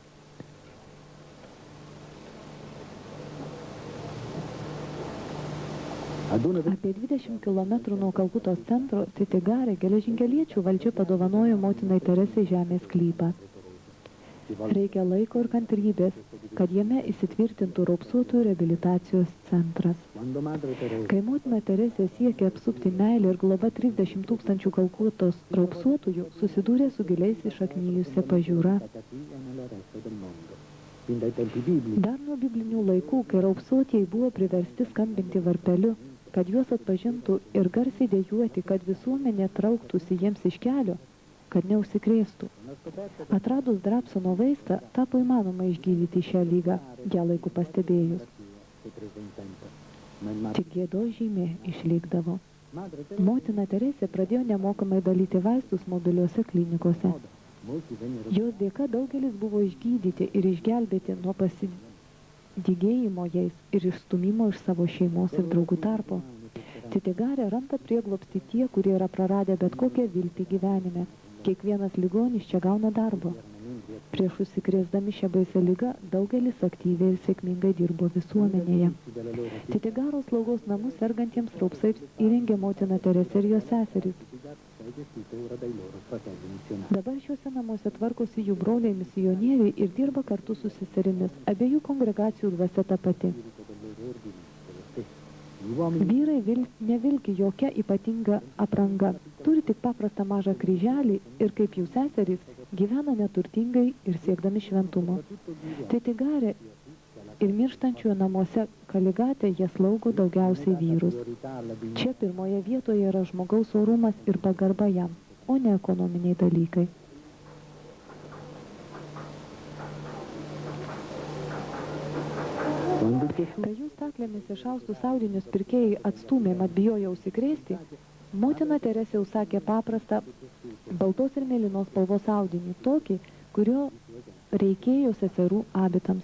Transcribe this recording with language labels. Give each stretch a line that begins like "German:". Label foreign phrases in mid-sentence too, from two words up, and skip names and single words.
Italian: ad una
Lithuanian: Apie 20 km nuo Kalkutos centro Titigarė geležinkeliečių valdžia padovanojo motinai Teresei žemės sklypą.
Italian: si volta
Lithuanian: Reikia laiko ir kantrybės, kad jame įsitvirtintų raupsuotojų reabilitacijos centras.
Italian: quando Madre Teresa
Lithuanian: Kai motina Teresė siekė apsupti meilę ir globa 30 000 Kalkutos raupsuotųjų, susidūrė su giliai įšaknyjusia pažiūra.
Italian: cattiva nel resto del mondo. Fin dai tempi biblici
Lithuanian: Dar nuo biblinių laikų, kai raupsuotieji buvo priversti skambinti varpeliu, kad juos atpažintų ir garsiai dejuoti, kad visuomenė trauktųsi jiems iš kelio, kad neužsikrėstų.
Italian: una scoperta
Lithuanian: Atradus Drapsono vaistą, tapo įmanoma išgydyti šią lygą, ją laiku pastebėjus.
Italian: che prese in tempo. Ma il
Lithuanian: Tik gėdos žymė išlikdavo.
Italian: Madre Teresa
Lithuanian: Motina Teresė pradėjo nemokamai dalyti vaistus mobiliuose klinikose.
Italian: molti vennero
Lithuanian: Jos dėka daugelis buvo išgydyti ir išgelbėti nuo pasidygėjimo jais ir išstumimo iš savo šeimos ir draugų tarpo. Titigarė randa prieglobstį tie, kurie yra praradę bet kokią viltį gyvenime. Kiekvienas ligonis čia gauna darbo. Prieš užsikrėsdami šią baisę ligą daugelis aktyviai ir sėkmingai dirbo visuomenėje.
Italian: della loro
Lithuanian: Titigaros slaugos namus sergantiems raupsais įrengė motina Teresė ir jos seserys.
Italian: attività è gestito ora dai loro fratelli missionari.
Lithuanian: Dabar šiuose namuose tvarkosi jų broliai misionieriai ir dirba kartu su seserimis. Abiejų kongregacijų dvasia ta pati.
Italian: Spirito del loro ordine è lo stesso. Gli uomini
Lithuanian: Vyrai nevilki jokia ypatinga apranga. Turi tik paprastą mažą kryželį ir kaip jų seserys gyvena neturtingai ir siekdami šventumo. Titigarė ir mirštančiųjų namuose Kaligatė jie slaugo daugiausiai vyrus.
Italian: priorità alla dignità
Lithuanian: Čia pirmoje vietoje yra žmogaus orumas ir pagarba jam, o ne ekonominiai dalykai.
Italian: quando Gesù
Lithuanian: Kai jų staklėmis išaustus audinius pirkėjai atstūmė, mat bijojo užsikrėsti, motina Teresė užsakė paprastą baltos ir mėlynos spalvos audinį, tokį, kurio reikėjo seserų abitams.